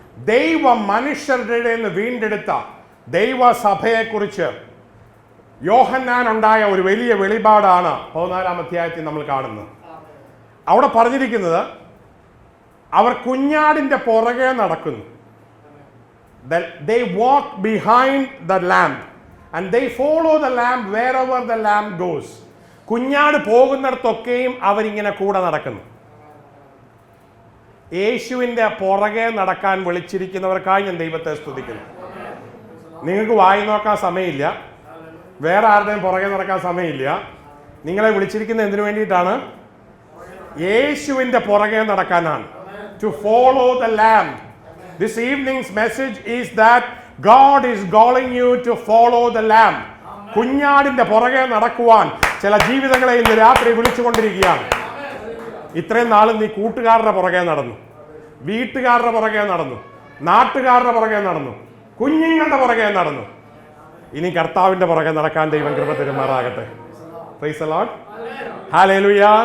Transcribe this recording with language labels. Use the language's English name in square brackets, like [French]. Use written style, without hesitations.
[Malayalam] ദൈവം മനുഷ്യരുടെ ഇടയിൽ നിന്ന് വീണ്ടെടുത്ത ദൈവസഭയെക്കുറിച്ച് യോഹന്നാൻ ഉണ്ടായ ഒരു വലിയ വെളിപാടാണ് 14-ാം അധ്യായത്തിൽ നമ്മൾ കാണുന്നത്. അവിടെ പറഞ്ഞിരിക്കുന്നത് അവർ കുഞ്ഞാടിന്റെ പുറകെ നടക്കുന്നു. [English] They walk behind the lamb and they follow the lamb wherever the lamb goes. [Malayalam] കുഞ്ഞാട് പോകുന്നിടത്തൊക്കെയും അവരിങ്ങനെ കൂടെ നടക്കുന്നു. യേശുവിൻ്റെ പുറകെ നടക്കാൻ വിളിച്ചിരിക്കുന്നവർക്കായി ഞാൻ ദൈവത്തെ സ്തുതിക്കുന്നു. നിങ്ങൾക്ക് വായി നോക്കാൻ സമയമില്ല, വേറെ ആരുടെയും പുറകെ നടക്കാൻ സമയമില്ല. നിങ്ങളെ വിളിച്ചിരിക്കുന്നത് എന്തിനു വേണ്ടിയിട്ടാണ്? യേശുവിൻ്റെ പുറകെ നടക്കാനാണ്. [English] To follow the lamb. This evening's message is that God is calling you to follow the lamb. [Malayalam] കുഞ്ഞാടിന്റെ പുറകെ നടക്കുവാൻ ചില ജീവിതങ്ങളെ ഇന്ന് രാത്രി വിളിച്ചുകൊണ്ടിരിക്കുകയാണ്. ഇത്രയും നാളും നീ കൂട്ടുകാരുടെ പുറകെ നടന്നു, വീട്ടുകാരുടെ പുറകെ നടന്നു, നാട്ടുകാരുടെ പുറകെ നടന്നു, കുഞ്ഞുങ്ങളുടെ പുറകെ നടന്നു. ഇനി കർത്താവിന്റെ പുറകെ നടക്കാൻ ദൈവം കൃപ തരുമാറാകട്ടെ. [English] Praise the Lord. [Malayalam] ഹല്ലേലൂയ.